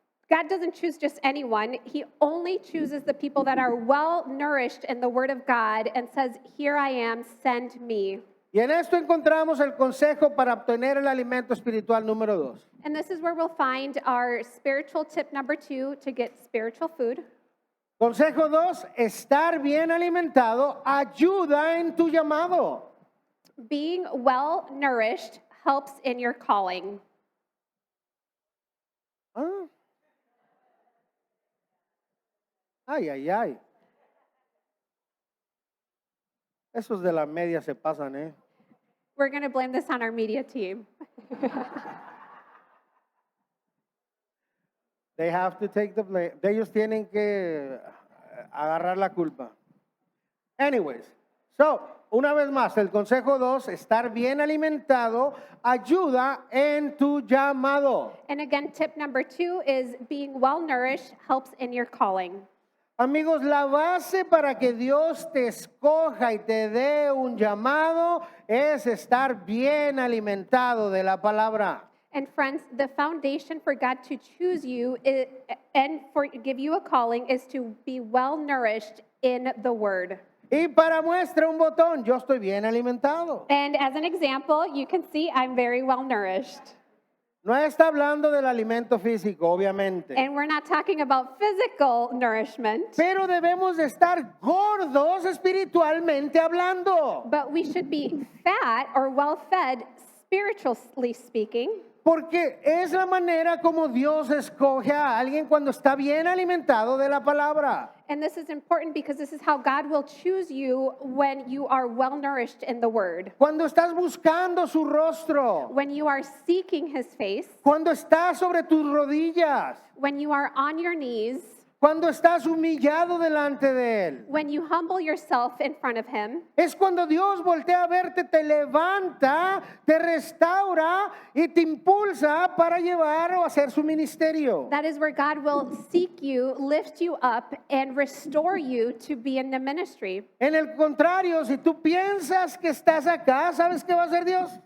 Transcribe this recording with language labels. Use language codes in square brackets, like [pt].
[en] God doesn't choose just anyone. He only chooses the people that are well nourished in the Word of God and says, here I am, send me. [es] Y en esto encontramos el consejo para obtener el alimento espiritual número 2. [en] And this is where we'll find our spiritual tip number 2 to get spiritual food. [es] Consejo 2, estar bien alimentado ayuda en tu llamado. [en] Being well nourished helps in your calling. Ah. Ay, ay, ay. [es] Esos de la media se pasan, ¿eh? [en] We're going to blame this on our media team. They have to take the blame. [es] Ellos tienen que agarrar la culpa. [en] Anyways, so, [es] una vez más, el consejo 2, estar bien alimentado ayuda en tu llamado. [en] And again, tip number 2 is being well nourished helps in your calling. [es] Amigos, la base para que Dios te escoja y te dé un llamado es estar bien alimentado de la palabra. [en] And friends, the foundation for God to choose you and for give you a calling is to be well nourished in the Word. [es] Y para muestra un botón, yo estoy bien alimentado. [en] And as an example, you can see I'm very well nourished. [es] No está hablando del alimento físico, obviamente. [en] And we're not talking about physical nourishment, [es] Pero debemos de estar gordos espiritualmente hablando. [en] but we should be fat or well fed, spiritually speaking. [es] Porque es la manera como Dios escoge a alguien cuando está bien alimentado de la palabra. [en] And this is important because this is how God will choose you when you are well nourished in the Word. [es] Cuando estás buscando su rostro. [en] When you are seeking His face, [es] Cuando estás sobre tus rodillas. [en] when you are on your knees, [es] Cuando estás humillado delante de Él. [en] when you humble yourself in front of Him, [es] Es cuando Dios voltea a verte, te levanta, te restaura y te impulsa para llevar o hacer su ministerio. [en] that is where God will seek you, lift you up, and restore you to be in the ministry. [es] En el contrario, si tú piensas que estás acá, ¿sabes qué va a hacer Dios?